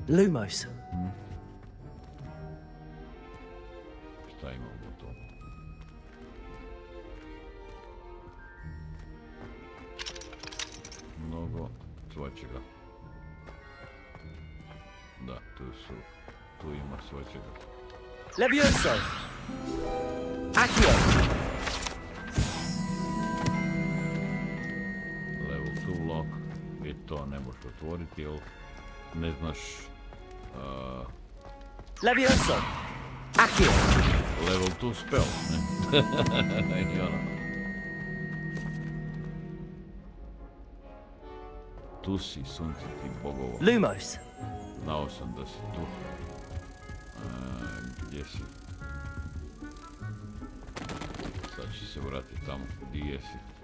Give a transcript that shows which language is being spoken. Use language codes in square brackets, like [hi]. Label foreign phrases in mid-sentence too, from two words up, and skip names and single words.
[bs] Lumos. Šta imamo tu? Mnogo svačega. Da, tu ima svačega. Levioso! Accio! [en] Level 2 lock. [bs] I to ne možeš otvoriti, jer ne znaš... Levioso! Accio! [en] Level 2 spell, [bs] ne? I ono. Tu si, sunce ti bogova. Lumos! Znao sam da si tu. Gdje si? Sad ću se vratiti tamo. Gdje jesi?